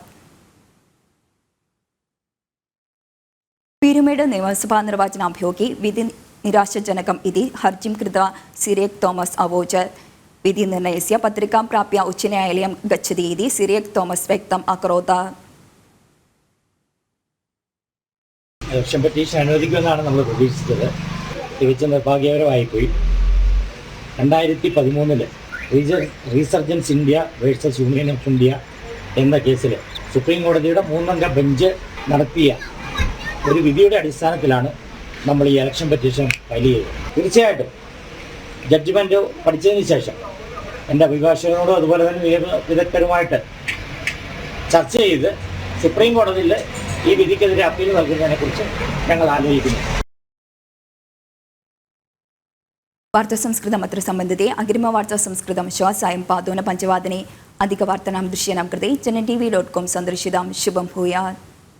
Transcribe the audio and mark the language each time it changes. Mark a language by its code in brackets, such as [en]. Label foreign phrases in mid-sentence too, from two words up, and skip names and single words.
[sa] पीरुमेड् निയമസഭാ निर्वाचनाभियोगे विधि निराशाजनकम् इति हर्जिं कृत्वा सिरियक् തോമസ് अवोचत्. विधिनिर्णयस्य पत्रिकां प्राप्य उच्चन्यायालयं गच्छति इति सिरियक् തോമസ് व्यक्तम् अकरोत्. [en] election petition [ml] അനുവദിക്കുമെന്നാണ് നമ്മൾ പ്രതീക്ഷിച്ചത്. തികച്ചും നിർഭാഗ്യകരമായിപ്പോയി. 2013 റീസർജൻസ് ഇന്ത്യ വേഴ്സസ് യൂണിയൻ ഓഫ് ഇന്ത്യ എന്ന കേസിൽ സുപ്രീം കോടതിയുടെ 3-അംഗ ബെഞ്ച് നടത്തിയ ഒരു വിധിയുടെ അടിസ്ഥാനത്തിലാണ് നമ്മൾ ഈ [en] election petition file [ml] ചെയ്തത്. തീർച്ചയായിട്ടും ജഡ്ജ്മെൻറ്റ് പഠിച്ചതിന് ശേഷം എൻ്റെ അഭിഭാഷകനോടും അതുപോലെ തന്നെ വിദഗ്ധരുമായിട്ട് ചർച്ച ചെയ്ത് സുപ്രീം കോടതിയിൽ ഈ വിധിക്കെതിരെ അപ്പീൽ നൽകുന്നതിനെക്കുറിച്ച് ഞങ്ങൾ ആലോചിക്കുന്നു. [sa] वार्ता संस्कृतम् अत्र सम्बन्धिते अग्रिमवार्ता संस्कृतं श्वः सायं पादोन पञ्चवादने अधिकवार्तानां दृश्यानां कृते जनन् TV.com सन्दर्शितां शुभं भूयात्.